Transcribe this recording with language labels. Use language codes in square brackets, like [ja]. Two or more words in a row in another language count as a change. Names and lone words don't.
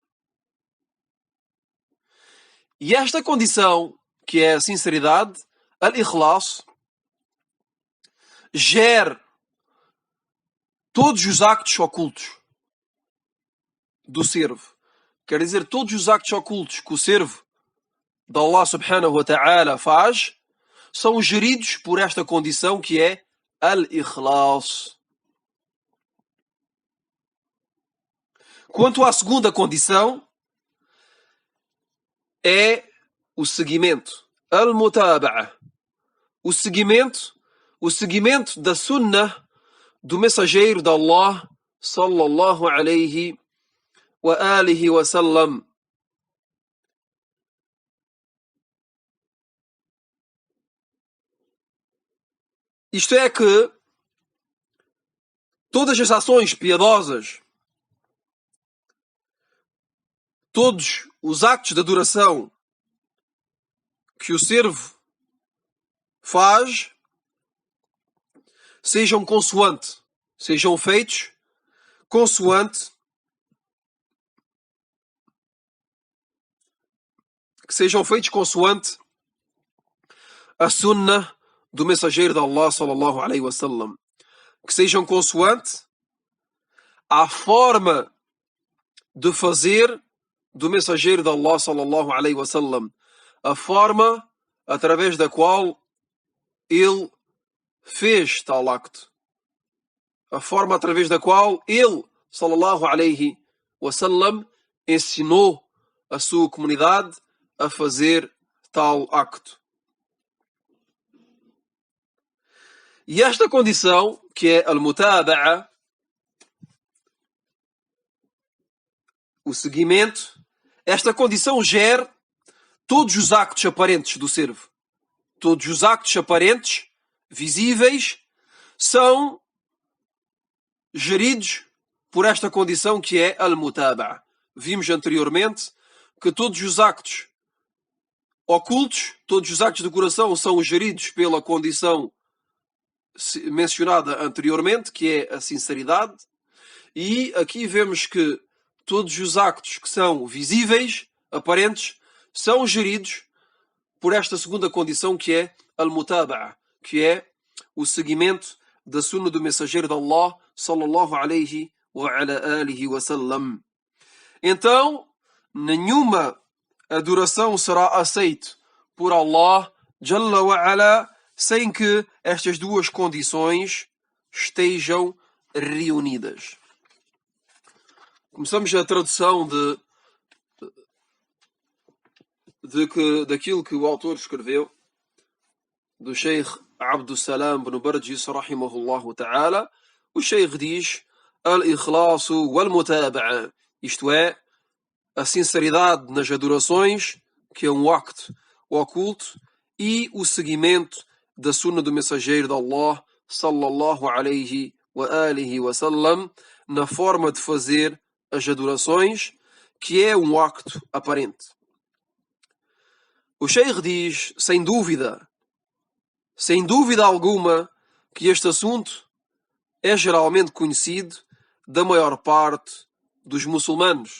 [pt] E esta condição, que é a sinceridade, al-ikhlas, gera todos os actos ocultos do servo. Quer dizer, todos os actos ocultos que o servo de Allah [ar] سبحانه وتعالى [pt] faz são geridos por esta condição que é al-ikhlas. Quanto à segunda condição, é o seguimento, al-mutaba'a. O seguimento da sunnah do mensageiro de Allah [ar] صلى الله عليه وعلى آله وسلم. [pt] Isto é que todas as ações piedosas, todos os actos de adoração que o servo faz, sejam feitos consoante a sunnah do mensageiro de Allah [ar] صلى الله عليه وسلم, [pt] que sejam consoante a forma de fazer do mensageiro de Allah [ar] صلى الله عليه وسلم, [pt] a forma através da qual ele fez tal acto, a forma através da qual ele [ar] صلى الله عليه وسلم [pt] ensinou a sua comunidade a fazer tal acto. E esta condição, que é al-mutaba'a, o seguimento, esta condição gera todos os actos aparentes do servo. Todos os actos aparentes visíveis são geridos por esta condição que é al-mutaba'a. Vimos anteriormente que todos os actos ocultos, todos os actos do coração são geridos pela condição mencionada anteriormente, que é a sinceridade. E aqui vemos que todos os actos que são visíveis, aparentes, são geridos por esta segunda condição que é al-mutaba'a, que é o seguimento da sunna do mensageiro de Allah [ar] صلى الله عليه وعلى آله وسلم. [pt] Então, nenhuma adoração será aceita por Allah [ar] جل وعلا [pt] sem que estas duas condições estejam reunidas. Começamos a tradução daquilo que o autor escreveu, do Sheikh Abdus Salam bin Barjis [ar] رحمه الله تعالى. [pt] O Sheikh diz [ar] الإخلاص والمتابعة, [pt] isto é, a sinceridade nas adorações, que é um acto oculto, e o seguimento da sunna do mensageiro de Allah [ar] صلى الله عليه وعلى آله وسلم [pt] na forma de fazer as adorações, que é um acto aparente. O Sheikh diz, sem dúvida alguma, que este assunto é geralmente conhecido da maior parte dos muçulmanos.